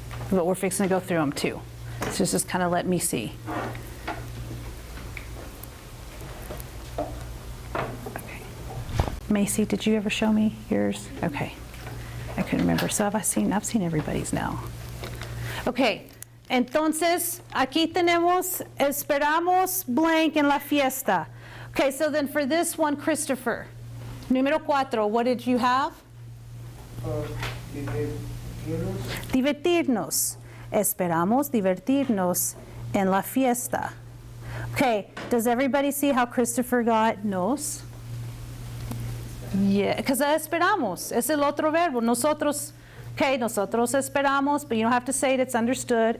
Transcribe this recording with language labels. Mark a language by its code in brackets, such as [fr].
[en] But we're fixing to go through them too. So just kind of let me see. Macy, did you ever show me yours? Okay. I couldn't remember. So I've seen everybody's now. Okay. [es] Entonces, aquí tenemos, esperamos blank en la fiesta. [en] Okay, so then for this one, Christopher, número 4, what did you have? [es] Divertirnos. Esperamos divertirnos en la fiesta. [en] Okay, does everybody see how Christopher got nos? Yeah, because [es] esperamos es el otro verbo. [en] Nosotros, okay, [es] nosotros esperamos, [en] but you don't have to say it, it's understood.